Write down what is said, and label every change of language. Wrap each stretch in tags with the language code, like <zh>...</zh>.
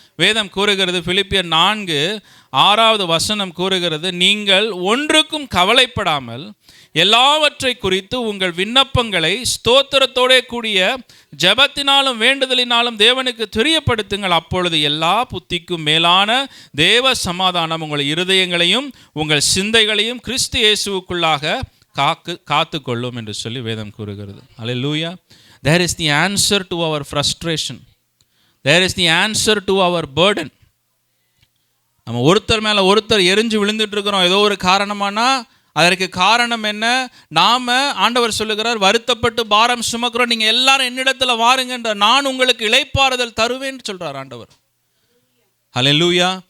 <ta>வேதம் கூறுகிறது, பிலிப்பியர் 4:6 கூறுகிறது, நீங்கள் ஒன்றுக்கும் கவலைப்படாமல் எல்லாவற்றை குறித்து உங்கள் விண்ணப்பங்களை ஸ்தோத்திரத்தோட கூடிய ஜெபத்தினாலும் வேண்டுதலினாலும் தேவனுக்கு தெரியப்படுத்துங்கள். அப்பொழுது எல்லா புத்திக்கும் மேலான தேவ சமாதானம் உங்கள் இருதயங்களையும் உங்கள் சிந்தைகளையும் கிறிஸ்து இயேசுவுக்குள்ளாக காத்து கொள்ளும் என்று சொல்லி வேதம் கூறுகிறது. ஹல்லேலூயா.</ta> <en>There is the answer to our frustration. There is the answer to our burden.</en> <ta>நம்ம ஒருத்தர் மேலே ஒருத்தர் எரிஞ்சு விழுந்துட்டு இருக்கிறோம் ஏதோ ஒரு காரணமானா, அதற்கு காரணம் என்ன? நாம் ஆண்டவர் சொல்லுகிறார், வருத்தப்பட்டு பாரம் சுமக்கிறோம், நீங்கள் எல்லாரும் என்னிடத்தில் வாருங்கன்ற, நான் உங்களுக்கு இளைப்பாறுதல் தருவேன்னு சொல்கிறார் ஆண்டவர். ஹல்லேலூயா.</ta>